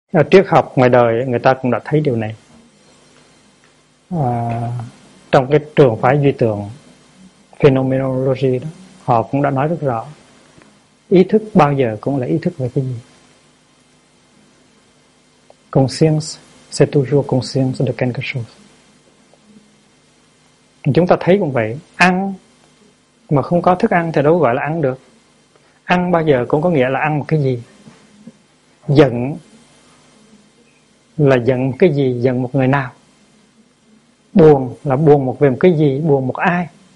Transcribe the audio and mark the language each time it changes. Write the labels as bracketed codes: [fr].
[vi] Triết học ngoài đời người ta cũng đã thấy điều này. Trong cái trường phái duy tưởng phenomenology đó, họ cũng đã nói rất rõ ý thức bao giờ cũng là ý thức về cái gì. [fr] Conscience, c'est toujours conscience de quelque chose. [vi] Chúng ta thấy cũng vậy, ăn mà không có thức ăn thì đâu gọi là ăn được. Ăn bao giờ cũng có nghĩa là ăn một cái gì. Giận là giận một cái gì, giận một người nào. Buồn là buồn một về một cái gì, buồn một ai.